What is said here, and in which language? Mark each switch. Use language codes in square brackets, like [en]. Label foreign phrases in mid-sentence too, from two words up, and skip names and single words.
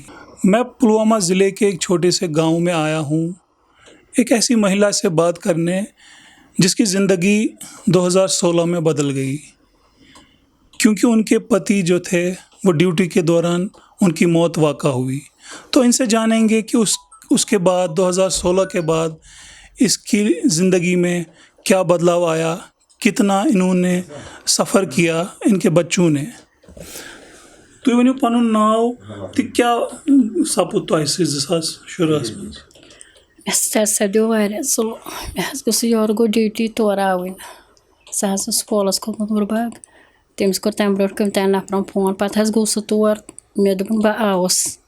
[ur] میں پلوامہ ضلع کے ایک چھوٹے سے گاؤں میں آیا ہوں ایک ایسی مہیلا سے بات کرنے جس کی زندگی 2016 میں بدل گئی کیونکہ ان کے پتی جو تھے وہ ڈیوٹی کے دوران ان کی موت واقع ہوئی. تو ان سے جانیں گے کہ اس کے بعد 2016 کے بعد اس کی زندگی میں کیا بدلاؤ آیا کتنا انہوں نے سفر کیا ان کے بچوں نے. [ks] تُہۍ ؤنِو پَنُن ناو تہٕ کیٛاہ سپُد تۄہہِ سۭتۍ 2016 منٛز؟ مےٚ سۭتۍ حظ سپدیو واریاہ ظُلم مےٚ حظ گوٚژھ یورٕ گوٚو ڈیوٗٹی تورٕ آوٕنۍ سُہ حظ اوس سکوٗلَس کھوٚتمُت بُرباگ تٔمِس کوٚر تَمہِ برونٛٹھ کٔمۍ نفرَن فون پَتہٕ حظ گوٚو سُہ تور مےٚ دوٚپُن بہٕ آوُس